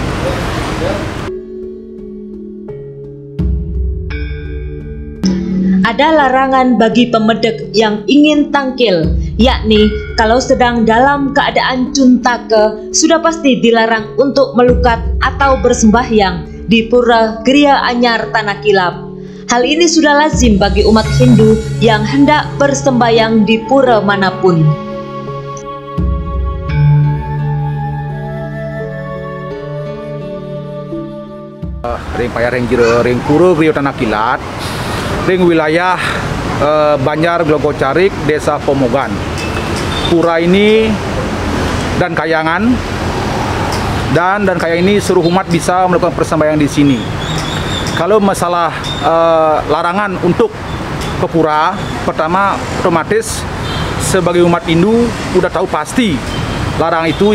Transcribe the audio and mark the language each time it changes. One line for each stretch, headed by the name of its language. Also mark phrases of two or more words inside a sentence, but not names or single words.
Indonesian: Ada larangan bagi Pemedek yang ingin tangkil, yakni kalau sedang dalam keadaan cuntake sudah pasti dilarang untuk melukat atau bersembahyang di Pura Gria Anyar Tanah Kilap. Hal ini sudah lazim bagi umat Hindu yang hendak bersembahyang di pura manapun.
Balinese: Ring payah ring Pura Gria Tanah Kilap, ring wilayah Banjar Glogocarik, Desa Pomogan.
Indonesian: Pura ini dan kayangan dan kayangan ini seluruh umat bisa melakukan persembahyangan di sini. Kalau masalah larangan untuk ke pura, pertama otomatis sebagai umat Hindu udah tahu pasti larang itu.